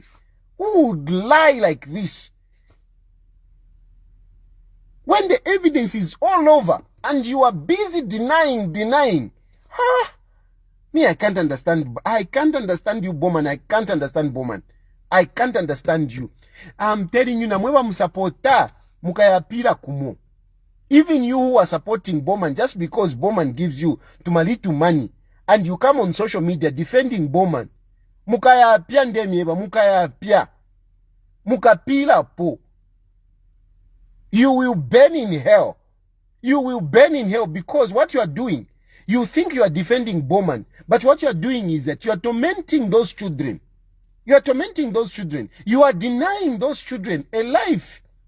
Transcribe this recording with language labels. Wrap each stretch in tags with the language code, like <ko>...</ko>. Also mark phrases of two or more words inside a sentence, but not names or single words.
<en>Who would lie like this? When the evidence is all over and you are busy denying. Huh? Me, I can't understand. I can't understand you, Bowman. I can't understand Bowman. I can't understand you. I'm telling you,</en> <bem>namweba musapota mukayapira kumo.</bem> <en>Even you who are supporting Bowman, just because Bowman gives you tumalitu money, and you come on social media defending Bowman,</en> <bem>mukayapia ndemieba, mukayapia, mukapila po.</bem> <en>You will burn in hell. You will burn in hell because what you are doing, you think you are defending Bowman, but what you are doing is that you are tormenting those children. You are tormenting those children. You are denying those children a life.</en>